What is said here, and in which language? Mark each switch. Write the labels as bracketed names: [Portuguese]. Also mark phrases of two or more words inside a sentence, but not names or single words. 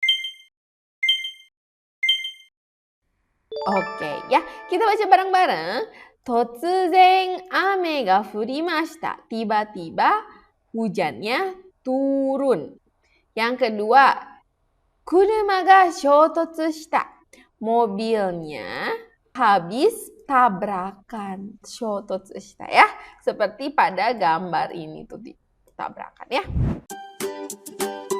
[Indonesian] Oke, ya. Kita baca bareng-bareng. [Japanese] 突然雨が降りました. [Indonesian] Tiba-tiba hujannya turun. Yang kedua, [Japanese] 車が衝突した. [Indonesian] Mobilnya habis tabrakan. [Japanese] 衝突したや. [Indonesian] Seperti pada gambar ini tuh tabrakan ya.